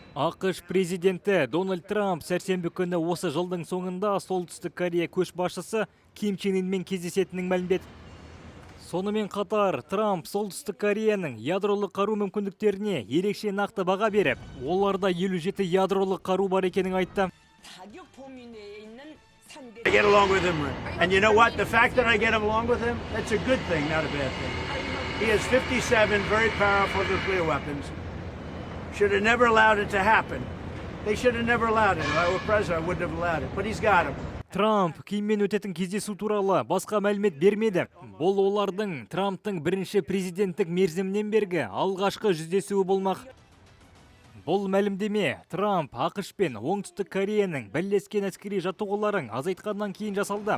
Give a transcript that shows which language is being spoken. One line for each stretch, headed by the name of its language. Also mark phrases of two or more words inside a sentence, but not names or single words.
Kazakh: АКШ президенті Дональд Трамп сәрсенбі күні осы жылдың соңында Солтүстік Корея көшбасшысы Ким Чен Инмен кездесетінін мәлімдеді. Сонымен қатар Трамп Солтүстік Кореяның ядролық қару мүмкіндіктеріне ерекше нақты баға беріп, оларда 57 ядролық қару бар екенін айтты.
English: I get along with him. And you know what? The fact that I get along with him, that's a good thing, not a bad thing. He has 57 very powerful nuclear weapons. Should have never allowed it to happen. They should have never allowed it. If I were president, I wouldn't have allowed it. But he's got them.
Kazakh: Трамп Киммен өтетін кездесу туралы басқа мәлімет бермеді. Бұл олардың Трамптың бірінші президенттік мерзімнен бергі алғашқы жүздесуі болмақ. Бұл мәлімдеме Трамп АКШ пен Оңтүстік Кореяның бірлескен әскери жаттығуларын азайтқаннан кейін жасалды.